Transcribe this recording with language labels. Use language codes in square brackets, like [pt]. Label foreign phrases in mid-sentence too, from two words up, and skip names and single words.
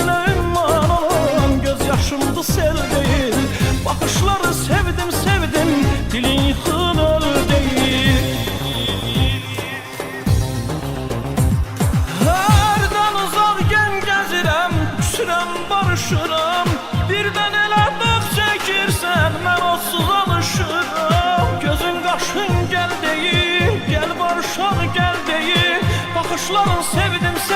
[tr] pişman olan göz yaşımdı sel değil. Bakışları sevdim sevdim, dilin yıkılır değil. [az] Herden uzak gen gezirəm, küsürəm barışıram. Birden elə dağ çəkirsən, mən onsuz alışıram. Gözün qaşın gəl deyir, gəl barışaq gəl deyir. [tr] Bakışların sevdim